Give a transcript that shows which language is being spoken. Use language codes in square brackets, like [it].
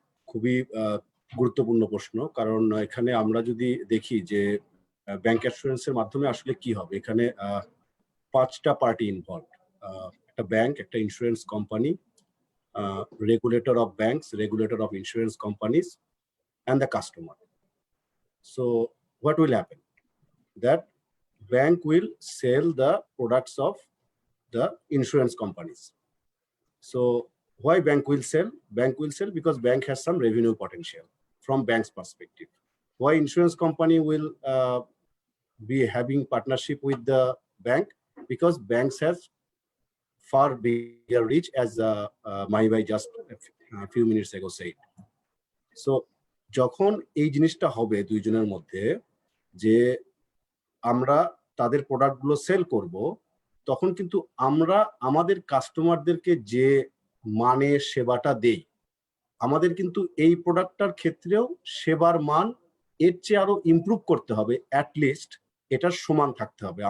[bn] খুবই গুরুত্বপূর্ণ প্রশ্ন, কারণ এখানে আমরা যদি দেখি যে ব্যাংক অ্যাসুরেন্সের মাধ্যমে আসলে কি হবে, এখানে 5টা পার্টি ইনভলভ। একটা ব্যাংক, একটা insurance company, [en] regulator of banks, regulator of insurance companies, and the customer. So what will happen? That bank will sell the products of the insurance companies. So why bank will sell? Bank will sell because bank has some revenue potential from bank's perspective. Why insurance company will be having partnership with the bank? Because banks has far bigger reach, as Mahibhai just a few minutes ago said. [bn] So যখন এই জিনিসটা হবে দুইজনের মধ্যে, যে আমরা তাদের প্রোডাক্টগুলো সেল করব, তখন কিন্তু আমরা আমাদের কাস্টমারদেরকে যে মানে সেবাটা দেই, আমাদের কিন্তু এই প্রোডাক্টটার ক্ষেত্রেও সেবার মান এর চেয়ে আরো ইমপ্রুভ করতে হবে, অ্যাটলিস্ট এটার সমান থাকতে হবে।